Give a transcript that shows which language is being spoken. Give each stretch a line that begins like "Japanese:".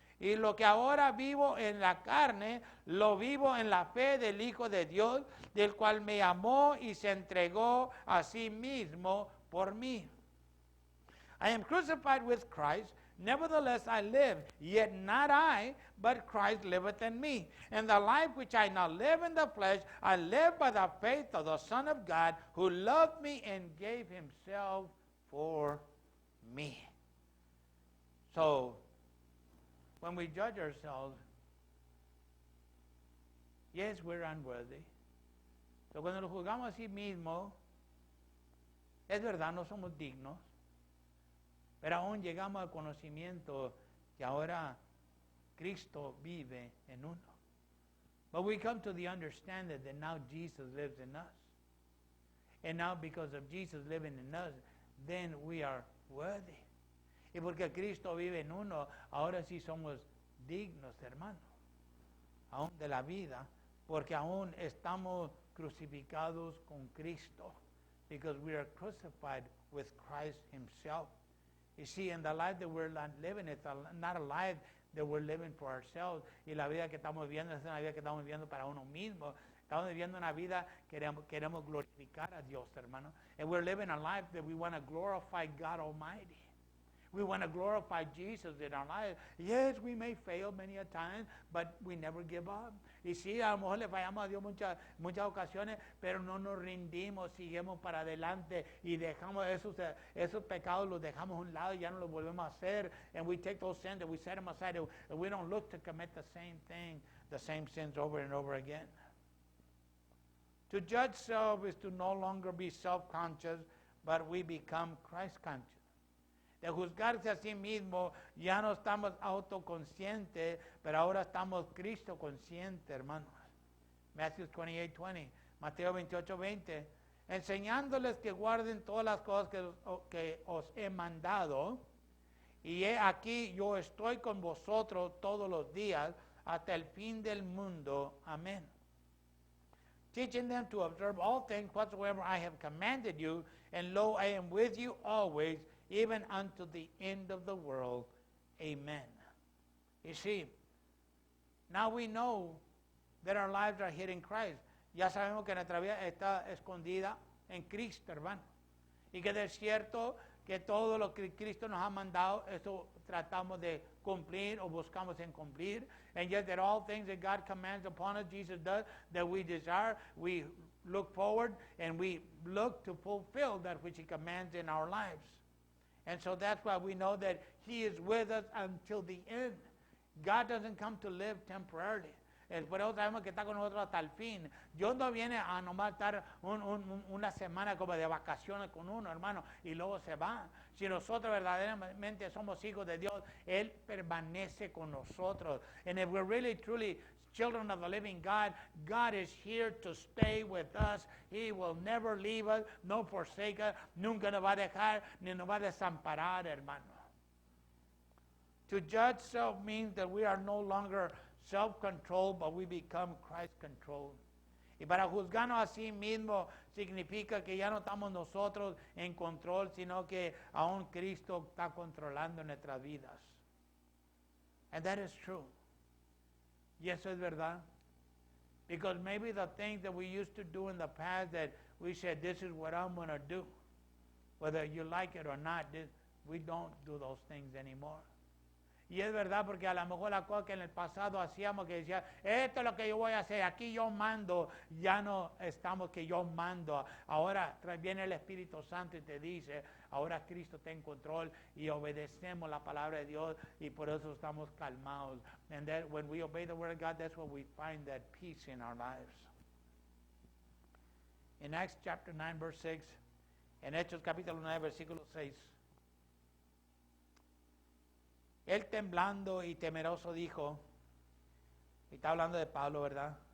Spanish: Y lo que ahora vivo en la carne, lo vivo en la fe del Hijo de Dios, del cual me amó y se entregó a sí mismo por mí.
English: I am crucified with Christ, nevertheless I live, yet not I, but Christ liveth in me. And the life which I now live in the flesh, I live by the faith of the Son of God, who loved me and gave himself for me. So, when we judge ourselves, yes, we're unworthy.
Spanish: So cuando nos juzgamos a sí mismos, es verdad, no somos dignos, pero aún llegamos al conocimiento que ahora Cristo vive en uno.
English: But we come to the understanding that now Jesus lives in us. And now because of Jesus living in us, then we are worthy.
Spanish: Y porque Cristo vive en uno, ahora sí somos dignos, hermano, aún de la vida, porque aún estamos crucificados con Cristo,
English: because we are crucified with Christ himself. You see, in the life that we're living, it's not a life that we're living for ourselves.
Spanish: Y la vida que estamos viviendo es una vida que estamos viviendo para uno mismo. Estamos viviendo una vida que queremos glorificar a Dios, hermano.
English: And we're living a life that we want to glorify God Almighty. We want to glorify Jesus in our life. Yes, we may fail many a time, but we never give up.
Spanish: Y sí, a lo mejor le fallamos a Dios muchas ocasiones, pero no nos rindimos, seguimos para adelante y dejamos esos pecados, los dejamos a un lado y ya no los volvemos a hacer.
English: And we take those sins and we set them aside, and we don't look to commit the same thing, the same sins over and over again. To judge self is to no longer be self-conscious, but we become Christ-conscious.
Spanish: De juzgarse a sí mismo, ya no estamos autoconscientes, pero ahora estamos Cristo conscientes, hermanos. Matthew 28:20, Mateo 28:20, enseñándoles que guarden todas las cosas que os he mandado, y he aquí yo estoy con vosotros todos los días hasta el fin del mundo. Amén.
English: Teaching them to observe all things whatsoever I have commanded you, and lo, I am with you always, even unto the end of the world. Amen. You see, now we know that our lives are hid in Christ.
Spanish: Ya sabemos que nuestra vida está escondida en Cristo, hermano. Y que es cierto que todo lo que Cristo nos ha mandado, eso tratamos de cumplir o buscamos en cumplir.
English: And yet that all things that God commands upon us, Jesus does, that we desire, we look forward and we look to fulfill that which he commands in our lives. And so that's why we know that he is with us until the end. God doesn't come to live temporarily.
Spanish: Por eso sabemos que está con nosotros hasta el fin. Dios no viene a nomás estar una semana como de vacaciones con uno, hermano, y luego se va. Si nosotros verdaderamente somos hijos de Dios, Él permanece con nosotros.
English: And if we're really, truly children of the living God, God is here to stay with us. He will never leave us, no forsake us.
Spanish: Nunca nos va a dejar, ni nos va a desamparar, hermano.
English: To judge self means that we are no longer self-controlled, but we become Christ-controlled.
Spanish: Y para juzgarnos a sí mismo significa que ya no estamos nosotros en control, sino que aún Cristo está controlando nuestras vidas.
English: And that is true.
Spanish: Y eso es verdad.
English: Because maybe the things that we used to do in the past that we said, this is what I'm going to do. Whether you like it or not, we don't do those things anymore.
Spanish: Y es verdad, porque a lo mejor la cosa que en el pasado hacíamos, que decía, esto es lo que yo voy a hacer, aquí yo mando, ya no estamos que yo mando. Ahora viene el Espíritu Santo y te dice, ahora Cristo está en control y obedecemos la palabra de Dios y por eso estamos calmados.
English: And that when we obey the word of God, that's when we find that peace in our lives. In Acts chapter 9, verse 6,
Spanish: en Hechos capítulo 9, versículo 6, él temblando y temeroso dijo, y está hablando de Pablo, ¿verdad?